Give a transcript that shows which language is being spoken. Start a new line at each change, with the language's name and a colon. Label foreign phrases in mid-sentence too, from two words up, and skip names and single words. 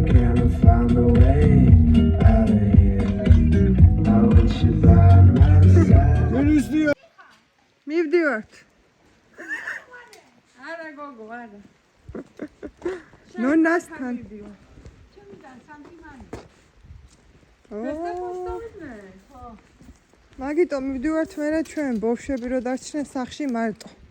English: Find a way out of here. I want you by my side.
Georgian: მივდივართ. არა გოგო, არა. ნონასთან. ჩემიდან სანტიმანი. მაგიტომ მივდივართ მერე ჩვენ ბავშვები რო დარჩნენ სახლში მარტო.